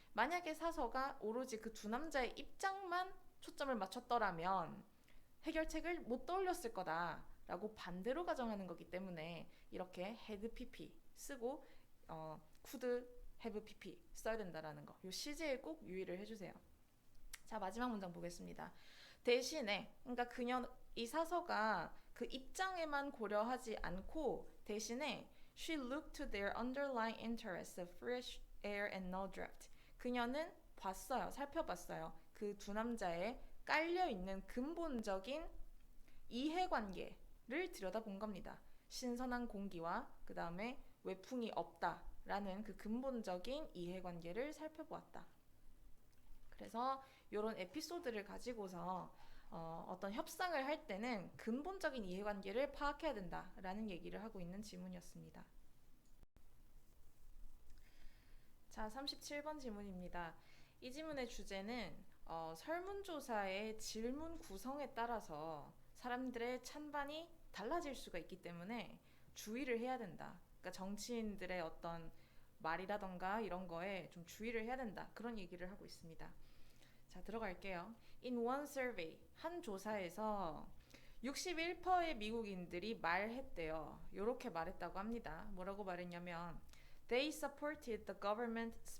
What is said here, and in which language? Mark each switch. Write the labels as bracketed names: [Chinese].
[Korean] 만약에 사서가 오로지 그 두 남자의 입장만 초점을 맞췄더라면 해결책을 못 떠올렸을 거다라고 반대로 가정하는 거기 때문에 이렇게 had pp 쓰고 could have pp 써야 된다라는 거. 이 시제에 꼭 유의를 해주세요. 자, 마지막 문장 보겠습니다. 대신에 그러니까 이 사서가 그 입장에만 고려하지 않고 대신에 [English] she looked to their underlying interests of fresh air and no draft. [Korean] 그녀는 봤어요. 살펴봤어요. 그 두 남자의 깔려있는 근본적인 이해관계를 들여다본 겁니다. 신선한 공기와 그 다음에 외풍이 없다라는 그 근본적인 이해관계를 살펴보았다. 그래서 이런 에피소드를 가지고서 어떤 협상을 할 때는 근본적인 이해관계를 파악해야 된다라는 얘기를 하고 있는 지문이었습니다. 자, 37번 지문입니다. 이 지문의 주제는 설문조사의 질문 구성에 따라서 사람들의 찬반이 달라질 수가 있기 때문에 주의를 해야 된다. 그러니까 정치인들의 어떤 말이라던가 이런 거에 좀 주의를 해야 된다. 그런 얘기를 하고 있습니다. 자, 들어갈게요. [English] In one survey, [Korean] 한 조사에서 61%의 미국인들이 말했대요. 이렇게 말했다고 합니다. 뭐라고 말했냐면 [English] They supported the government.